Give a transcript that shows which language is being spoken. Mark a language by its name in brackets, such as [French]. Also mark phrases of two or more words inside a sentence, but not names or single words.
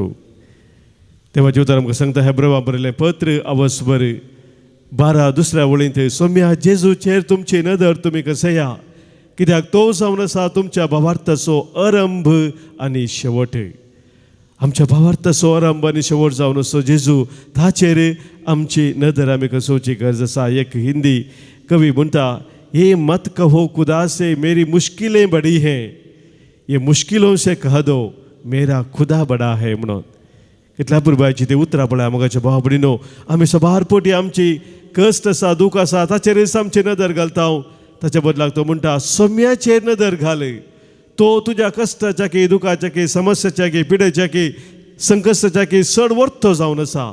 [Konkani] देवाचें उतर आमकां सांगता हेब्रेवांक बरयलें पत्र अवस्वर 12 दुसऱ्या वळींत, सोम्या जेजूचेर तुमची नदर तुमी कसया, कित्याक तो जावन आसा तुमच्या भावार्थाचो आरंभ आनी शेवट. आमच्या भावार्थाचो आरंभ आनी शेवट जावन असो जेजू, ताचेर आमची नदर आमी कसोवची गरज आसा. एक हिंदी कवी म्हणटा, [Hindi] ये मत कहो खुदा से मेरी मुश्किलें बड़ी हैं, ये मुश्किलों से कह दो मेरा खुदा बड़ा है म्हणून. [Konkani] कितल्या पुरबायची ती उतरां पळय मोगाच्या भावा भयणीनो. आमी सबार पोटी आमची कश्ट आसा, दूख आसा, ताचेरच आमची नदर घालता. ताच्या बदलाक तो म्हणटा, सोम्याचेर नदर घाल. तो तुज्या कश्टाच्या की, दुखाच्या की, समस्याच्या की, पिडेच्या की, संकश्टाच्या की चड वर्थ जावन आसा.